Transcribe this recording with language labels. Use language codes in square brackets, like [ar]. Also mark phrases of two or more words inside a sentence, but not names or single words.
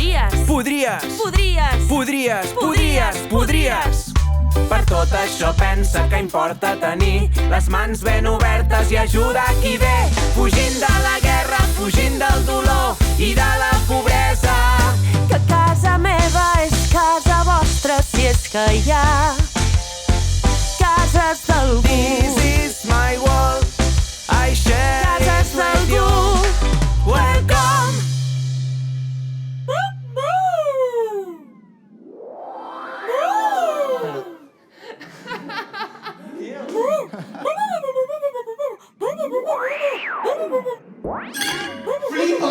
[ca] Per tot això pensa que importa tenir les mans ben obertes i ajudar qui ve, fugint de la guerra, fugint del dolor i de la pobresa. Que casa meva és casa vostra, si és que hi ha cases d'algú. [en] This is my world, I share [ca] Cases [en] it with you. [ca] d'algú. [en] Welcome. [ca] Flipa!